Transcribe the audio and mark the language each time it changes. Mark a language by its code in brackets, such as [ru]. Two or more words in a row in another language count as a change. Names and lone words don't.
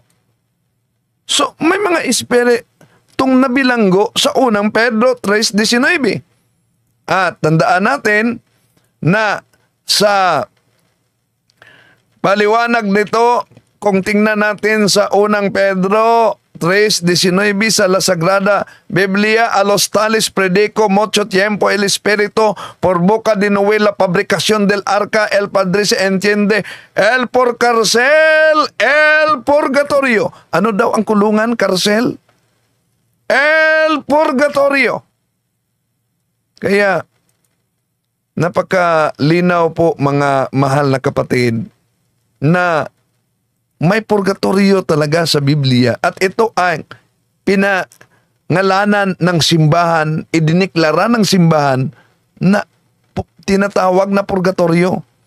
[tl] So, may mga espiritong nabilanggo sa unang Pedro 3:19. At tandaan natin na sa paliwanag nito, kung tingnan natin sa unang Pedro 3:19 sa La Sagrada Biblia, [es] a los tales predico mucho tiempo el Espíritu por boca de Noé la fabricación del arca, el Padre se entiende, el por cárcel, el purgatorio. [tl] Ano daw ang kulungan, cárcel? [es] El purgatorio. [tl] Kaya, napakalinaw po mga mahal na kapatid na may purgatorio talaga sa Biblia at ito ay pinangalanan ng simbahan, idiniklara ng simbahan na tinatawag na purgatorio.